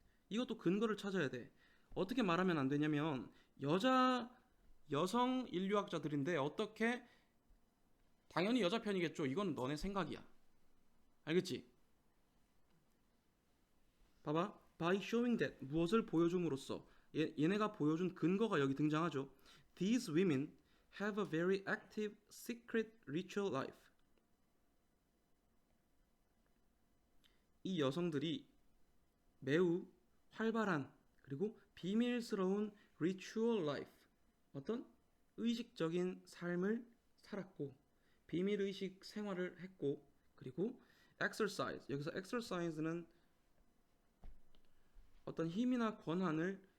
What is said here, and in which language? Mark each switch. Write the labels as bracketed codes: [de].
[ko] 이것도 근거를 찾아야 돼. 어떻게 말하면 안 되냐면 여성 인류학자들인데 어떻게, 당연히 여자 편이겠죠. 이건 너네 생각이야. 알겠지? 봐봐. [en] By showing that, [ko] 무엇을 보여줌으로써, 얘네가 보여준 근거가 여기 등장하죠. [en] These women have a very active secret ritual life. [ko] 이 여성들이 매우 활발한 그리고 비밀스러운 ritual life, 어떤 의식적인 삶을 살았고 비밀의식 생활을 했고, 그리고 exercise, 여기서 exercise는 어떤 힘이나 권한을